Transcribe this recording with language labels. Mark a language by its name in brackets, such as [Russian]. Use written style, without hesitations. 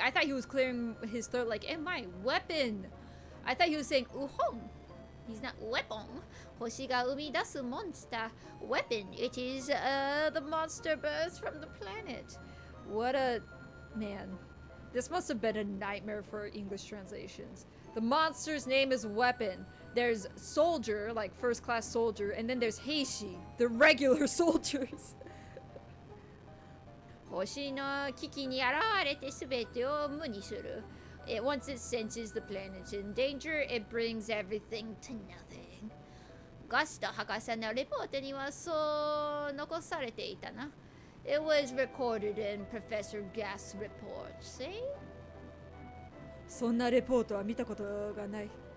[English] I thought he was clearing his throat like, "Eh, my weapon." I thought he was saying, "Uhong." He's not weapon. [Japanese] 星が生み出すモンスター weapon. [English] It is the monster birth from the planet. What a man. This must have been a nightmare for English translations. The monster's name is Weapon. There's Soldier, like first class soldier, and then there's Heishi, the regular soldiers. [Japanese] 星の危機に現れて全てを無にする. [English] Once it senses the planet's in danger, it brings everything to nothing. [Japanese] ガスト博士のレポートにはそう残されていたな. [English] It was recorded in Professor Gas' report, see? [Japanese] そんなレポートは見たことがない。